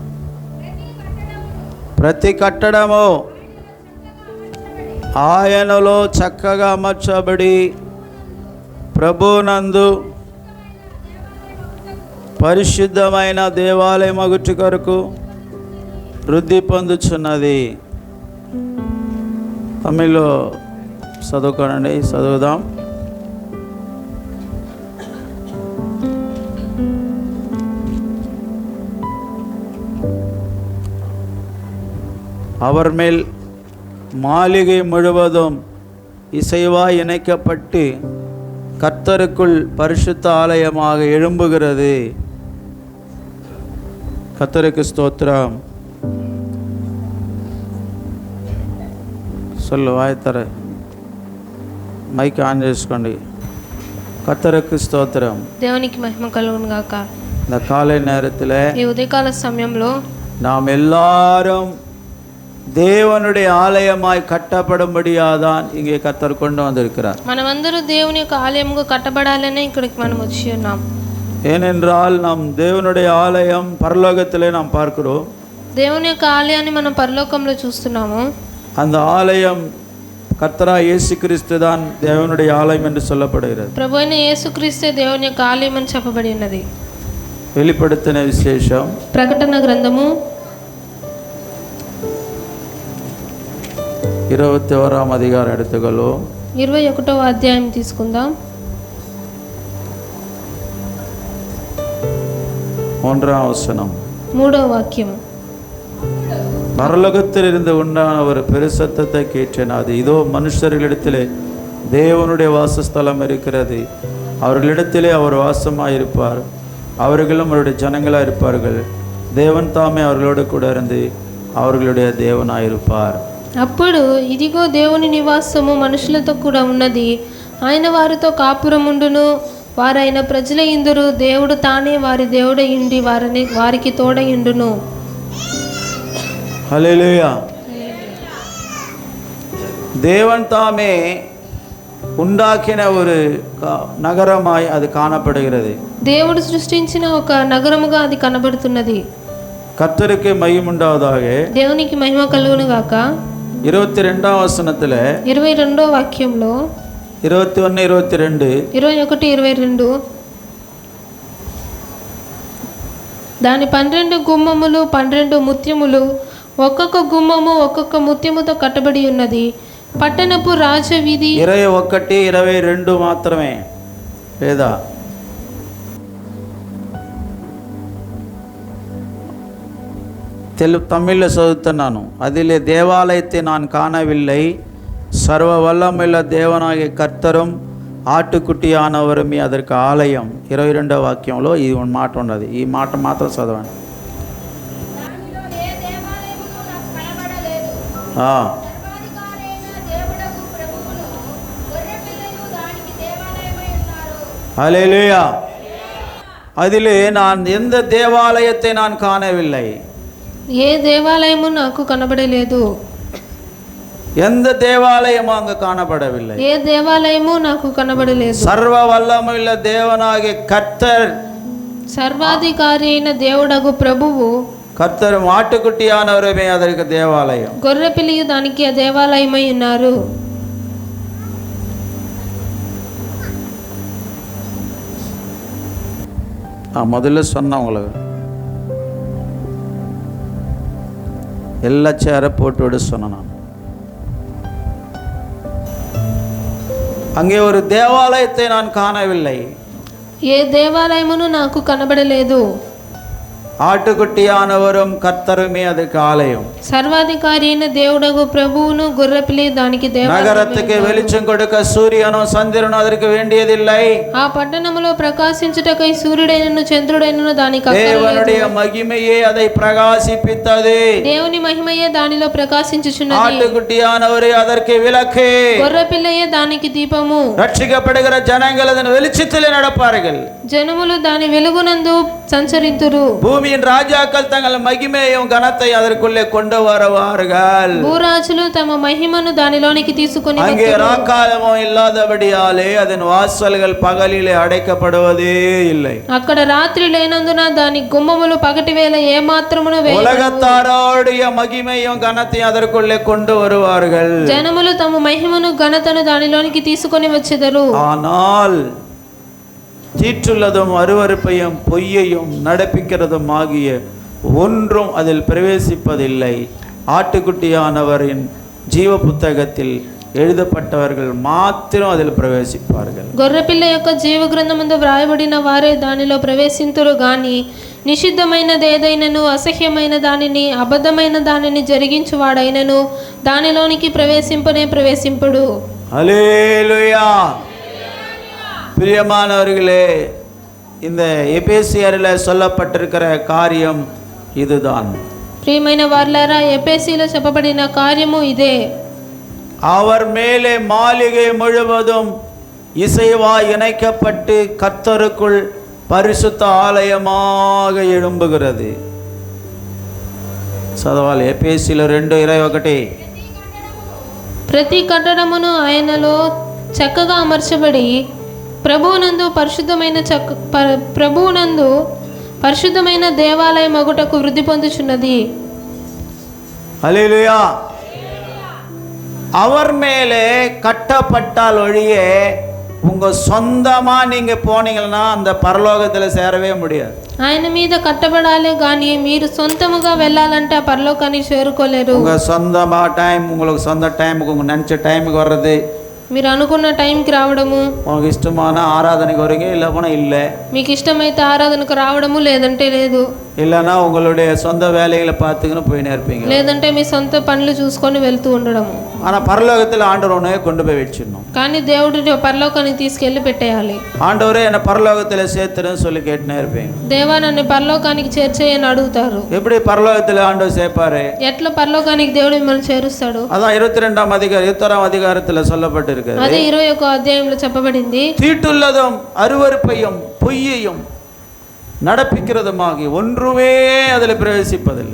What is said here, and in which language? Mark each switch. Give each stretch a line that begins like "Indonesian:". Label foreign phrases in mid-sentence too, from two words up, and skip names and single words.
Telugu: ప్రతి కట్టడము ఆయనలో చక్కగా అమర్చబడి ప్రభునందు పరిశుద్ధమైన దేవాలయం అగుటి కొరకు వృద్ధి పొందుచున్నది. తమిళ్లో చదువుకోనండి, చదువుదాం.
Tamil: அவர் மேல் மாளிகை முழுவதும் இசைவா இணைக்கப்பட்டு கர்த்தருக்குள் பரிசுத்த ஆலயமாக எழும்புகிறது. கர்த்தருக்கு ஸ்தோத்திரம்.
Telugu: சொல்லு వాయితర
English: mike on
Telugu: చేసుకోండి.
Tamil: கர்த்தருக்கு ஸ்தோத்திரம்.
Telugu: దేవునికి మహిమ కలుగును గాక.
Tamil: இந்த காலை நேரத்தில்
Telugu: ఈ ఉదయకాల సమయంలో
Tamil: நாம் எல்லாரும் தேவனுடைய ஆலயமாய் கட்டப்படும்படியாதான் இங்கே கர்த்தர் கொண்டு வந்திருக்கிறார்.
Telugu: మనమందరూ దేవుని యొక్క ఆలయముగా కట్టబడాలనే ఇక్కడికి మనం వచ్చి ఉన్నాం.
Tamil: ஏனென்றால் நாம் தேவனுடைய ஆலயம் பரலோகத்திலே நாம் பார்க்கிறோம்.
Telugu: దేవుని యొక్క ఆలయాన్ని మనం పరలోకంలో చూస్తున్నాము.
Tamil: அந்த ஆலயம் கர்த்தராகிய இயேசு கிறிஸ்து தான் தேவனுடைய ஆலயம் என்று சொல்லப்படுகிறது.
Telugu: ప్రభువైన యేసుక్రీస్తే దేవుని యొక్క ఆలయం అని చెప్పబడి ఉన్నది.
Tamil: வெளிப்படுத்தின விசேஷம்
Telugu: ప్రకటన గ్రంథము
Tamil: 21ஆம் அதிகாரம் எடுத்துக்கொள்ளும்.
Telugu: 21వ అధ్యాయం తీసుకుందాం.
Tamil: 1వ வசனம்
Telugu: 3వ వాక్యం.
Tamil: பரலோகத்தில் இருந்து உண்டான ஒரு பெருசத்தத்தை கேட்டேன். அது இதோ மனுஷர்களிடத்திலே தேவனுடைய வாசஸ்தலம் இருக்கிறது. அவர்களிடத்திலே அவர் வாசமாயிருப்பார். அவர்களும் அவருடைய ஜனங்களாக இருப்பார்கள். தேவன் தாமே அவர்களோடு கூட இருந்து அவர்களுடைய தேவனாயிருப்பார்.
Telugu: అప్పుడు ఇదిగో దేవుని నివాసము మనుషులతో కూడా ఉన్నది. ఆయన వారితో కాపురముండును. వారైన ప్రజల ఇందురు దేవుడు తానే వారి దేవుడై ఉండి వారికి తోడై ఉండును. హల్లెలూయా.
Tamil: தேவன் தாமே உண்டாக்கின ஒரு நகரமாய் அது காணப்படுகிறது.
Telugu: దేవుడు సృష్టించిన ఒక నగరముగా అది కనబడుతున్నది.
Tamil: கர்த்தருக்கு மகிமை உண்டாவதாக.
Telugu: దేవునికి మహిమ కలుగును గాక.
Tamil: 22ஆம் வசனத்தில்
Telugu: 22వ వాక్యంలో 21, 22 21, 22 దాని 12 గుమ్మములు 12 ముత్యములు, ఒక్కొక్క గుమ్మము ఒక్కొక్క ముత్యముతో కట్టబడి ఉన్నది. పట్టణపు రాజవీధి 21, 22 మాత్రమే లేదా தமிழில் చదువుతున్నాను.
Tamil: அதிலே தேவாலயத்தை நான் காணவில்லை. சர்வ வல்லமையுள்ள தேவனாகிய கர்த்தரும் ஆட்டுக்குட்டியானவரும் அதற்கு ஆலயம்.
Telugu: 22వ వాక్యంలో ఈ మాట ఉన్నది. ఈ మాట మాత్రం చదవండి. హల్లెలూయా.
Tamil: அதிலே நான் எந்த தேவாலயத்தை நான் காணவில்லை.
Telugu: ఏ దేవాలయము నాకు కనబడలేదు.
Tamil: எந்த தேவாலயமும் அங்கு காணப்படவில்லை.
Telugu: ఏ దేవాలయము నాకు కనబడలేదు.
Tamil: சர்வ வல்லமையுள்ள தேவனாகிய கர்த்தர்,
Telugu: సర్వాధికారి అయిన దేవుడగు ప్రభువు,
Tamil: கர்த்தர் ஆட்டுக்குட்டியானவருமே அதற்கு தேவாலயம்.
Telugu: గొర్రె పిల్లియు దానికి ఆ దేవాలయమై ఉన్నారు.
Tamil: முதல்ல சொன்னவங்களுக்கு எல்லா சேரை போட்டு விட சொன்னேன் நான். அங்கே ஒரு தேவாலயத்தை நான் காணவில்லை.
Telugu: ఏ దేవాలయమును నాకు కనబడలేదు.
Tamil: ஆட்டுக்குட்டியானவரும் கர்த்தருமே அதுக்கு ஆலயம்.
Telugu: సర్వాధికారి అయిన దేవుడగు ప్రభువును గొర్రెపిల్లి దానికి దేవాలయం.
Tamil: நகரத்துக்கு வெளிச்சம் கொடுக்க சூரியனும் சந்திரனும் அதற்கு வேண்டியதில்லை.
Telugu: ఆ పట్టణములో ప్రకాశించుటకై సూర్యుడైనను చంద్రుడైనను దానికి అక్కరలేదు.
Tamil: தேவனுடைய மகிமையே அதை பிரகாசிப்பித்தது.
Telugu: దేవుని మహిమయే దానిలో ప్రకాశించుచున్నది.
Tamil: ஆட்டுக்குட்டியானவரே அதற்கு விளக்கு.
Telugu: గొర్రెపిల్లయే దానికి దీపము.
Tamil: ரட்சிக்கப்படுகிற ஜனங்கள் அதன் வெளிச்சத்திலே நடப்பார்கள்.
Telugu: జనములు దాని వెలుగునందు సంచరింతురు.
Tamil: பூமியின் ராஜாக்கள் தங்கள் மகிமையும் கனத்தை அதற்குள்ளே கொண்டு வருவார்கள்.
Telugu: భూరాజులు తమ మహిమను దానిలోనికి తీసుకొని
Tamil: அங்கே ராக்காலமும் இல்லாதபடியாலே அதன் வாசல்கள் பகலிலே அடைக்கப்படுவதே இல்லை.
Telugu: అక్కడ రాత్రి లేనందున దాని గుమ్మములు పగటి వేళ ఏ మాత్రమును వేయబడవు.
Tamil: உலகத்தாரோடைய மகிமையும் கனத்தையும் அதற்குள்ளே கொண்டு வருவார்கள்.
Telugu: జనములు తమ మహిమను ఘనతను దానిలోనికి తీసుకొని వచ్చెదరు.
Tamil: ஆனால் தீற்றுள்ளதும் அருவருப்பையும் பொய்யையும் நடப்பிக்கிறதும் ஆகிய ஒன்றும் அதில் பிரவேசிப்பதில்லை. ஆட்டுக்குட்டியானவரின் ஜீவ புத்தகத்தில் எழுதப்பட்டவர்கள் மாத்திரம் அதில் பிரவேசிப்பார்கள்.
Telugu: గొర్రెపిల్ల యొక్క జీవ గ్రంథమందు వ్రాయబడిన వారే దానిలో ప్రవేశింతురు గాని నిషిద్ధమైనది ఏదైనను అసహ్యమైన దానిని అబద్ధమైన దానిని జరిగించువాడైనను దానిలోనికి ప్రవేశింపడు.
Tamil: ஹல்லேலூயா. பிரியமானவர்களே, இந்த எபேசியரில் சொல்லப்பட்டிருக்கிற காரியம் இதுதான்.
Telugu: ప్రియమైన వారలారా, ఎఫెసీలో చెప్పబడిన కార్యము ఇదే.
Tamil: அவர் மேலே மாளிகை முழுவதும் இசைவாய் இணைக்கப்பட்டு கர்த்தருக்குள் பரிசுத்த ஆலயமாக எழும்புகிறது.
Telugu: చదవాలి ఎఫెసీలో 2:21. ప్రతి కట్టడమును ఆయనలో చక్కగా అమర్చబడి ప్రభువునందు పరిశుద్ధమైన దేవాలయం మగుటకు వృద్ధి పొందుచున్నది. హల్లెలూయా.
Tamil: அவர் மேலே கட்டப்பட்டால் ஒழிய உங்க சொந்தமா நீங்க போனீங்கன்னா அந்த பரலோகத்துல சேரவே முடியாது.
Telugu: ఆయన మీద కట్టబడాలి కానీ మీరు సొంతముగా వెళ్ళాలంటే ఆ పరలోకానికి చేరుకోలేరు.
Tamil: உங்க சொந்தமா டைம், உங்களுக்கு சொந்த டைமுக்கு உங்க நினைச்ச டைமுக்கு வர்றது,
Telugu: మీరు అనుకున్న టైంకి రావడము,
Tamil: உங்களுக்கு ఇష్టமான ఆరాధనకు வரீங்க, இல்ல போனா இல்ல,
Telugu: మీకు ఇష్టమైతే ఆరాధనకు రావడము, లేదంటే లేదు,
Tamil: இல்லைன்னா உங்களுடைய சொந்த வேலைகளை பார்த்துக்கின்னு போயினே இருப்பீங்க,
Telugu: లేదంటే మీ సొంత పనులు చూసుకొని వెళ్తూ ఉండడము.
Tamil: ஆனா பரலோகத்தில் ஆண்டவர் உன்னை கொண்டு போய் வச்சிடணும்.
Telugu: కానీ దేవుడు పరలోకానికి తీసుకెళ్లి పెట్టేయాలి.
Tamil: ஆண்டவரே என்ன பரலோகத்தில் சேர்த்துன்னு சொல்லி கேட்டுனே இருப்பீங்க.
Telugu: దేవా నన్ను పరలోకానికి చేర్చేయని అడుగుతారు.
Tamil: எப்படி பரலோகத்தில் ஆண்டவர் சேர்ப்பாரு?
Telugu: ఎట్లా పరలోకానికి దేవుడు మిమ్మల్ని చేరుస్తాడు?
Tamil: அதான் 21ஆம் அதிகாரத்தில் சொல்லப்பட்டிருக்கு.
Telugu: అదే 21వ అధ్యాయంలో చెప్పబడింది.
Tamil: தீட்டுள்ளதும் அருவருப்பையும் பொய்யையும் நடப்பிக்கிறதுமாகி ஒன்றுமே அதில் பிரவேசிப்பதில்லை.